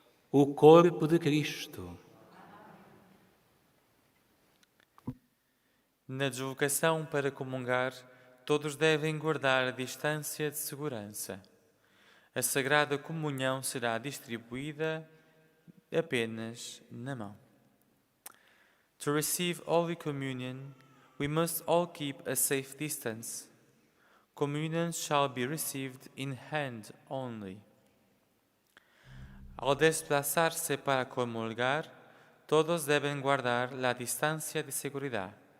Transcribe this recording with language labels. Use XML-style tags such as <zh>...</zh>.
<pt>O corpo de Cristo. Na deslocação para comungar, todos devem guardar a distância de segurança. A Sagrada Comunhão será distribuída apenas na mão.</pt> <en>To receive Holy Communion, we must all keep a safe distance. Communion shall be received in hand only.</en> <es>Al desplazarse para comulgar, todos deben guardar la distancia de seguridad.</es>